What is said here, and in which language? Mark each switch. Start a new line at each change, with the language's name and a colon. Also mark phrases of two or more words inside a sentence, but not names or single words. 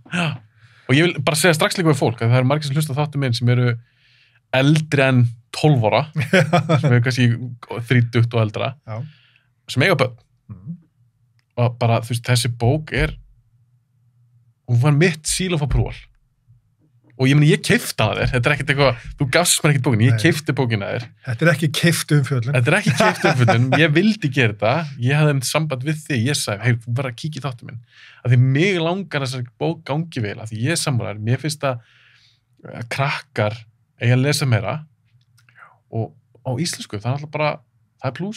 Icelandic: Já. Og ég vil bara segja strax líka við fólk að það eru margir sem hlusta þáttum minn sem eru eldri en 12 ára, sem eru kannski 30 og eldra, sem eiga börn. Og bara, þú veist, þessi bók hún var mitt
English: seal of approval.
Icelandic: Og ég keifti hana þér, þetta er ekkert eitthvað, þú gafst mér ekkert bókin, ég keifti bókina þér. Þetta er ekki keypt umfjöllun. Ég vildi gera þetta, ég hafði samband við þig, ég sagði, hey, þú verður að kíkja í þáttum minn. Af því mig langar þessari bók gangi vel, af því ég er sammálaður, mér finnst að krakkar eiga að lesa meira og á íslensku, það er alltaf bara, það er plús.